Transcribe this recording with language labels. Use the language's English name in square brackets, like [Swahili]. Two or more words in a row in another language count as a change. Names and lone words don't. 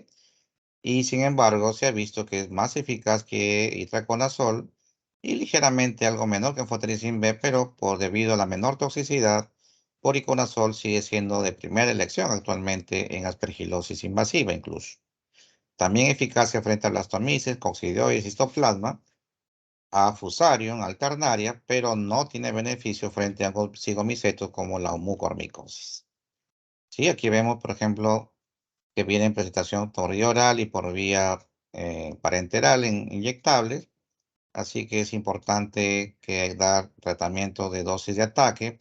[Spanish] Y sin embargo, se ha visto que es más eficaz que itraconazol y ligeramente algo menor que anfotericin B, pero debido a la menor toxicidad, poriconazol sigue siendo de primera elección actualmente en aspergilosis invasiva incluso. También eficacia frente a blastomisis, coccidioides, histoplasma, a fusarium, alternaria, pero no tiene beneficio frente a cigomicetos como la mucormicosis. Sí, aquí vemos, por ejemplo, que viene en presentación por vía oral y por vía parenteral en inyectables. Así que es importante que dar tratamiento de dosis de ataque.